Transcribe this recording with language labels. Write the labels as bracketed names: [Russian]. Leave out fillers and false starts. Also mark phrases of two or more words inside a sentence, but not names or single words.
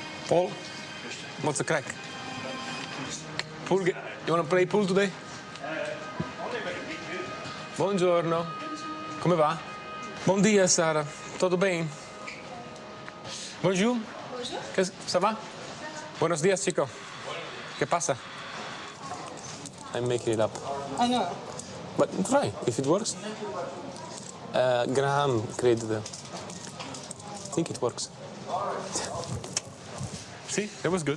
[English] Paul, what's the crack? Pool you want to play pool today? [Italian] Buongiorno. Come va? [Portuguese] Bom dia, Sara. Tudo bem? [French] Bonjour. Bonjour. Ça va? [Spanish] Buenos dias, chico. ¿Qué pasa? [English] I'm making it up. I know. But try, if it works. Graham created it. I think it works. See, that was good.